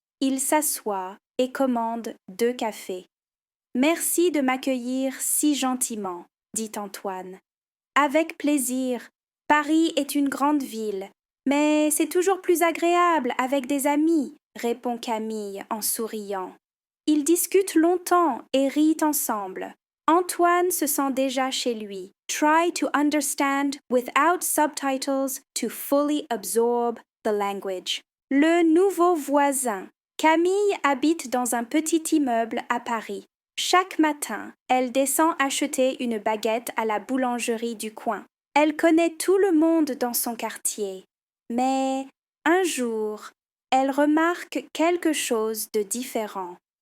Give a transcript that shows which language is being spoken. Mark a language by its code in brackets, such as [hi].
[fr] Il s'assoit et commande 2 cafés. Merci de m'accueillir si gentiment, dit Antoine. Avec plaisir. Paris est une grande ville, mais c'est toujours plus agréable avec des amis, répond Camille en souriant. Ils discutent longtemps et rient ensemble. Antoine se sent déjà chez lui. [en] Try to understand without subtitles to fully absorb the language. [fr] Le nouveau voisin. Camille habite dans un petit immeuble à Paris. Chaque matin, elle descend acheter une baguette à la boulangerie du coin. Elle connaît tout le monde dans son quartier. Mais un jour, elle remarque quelque chose de différent.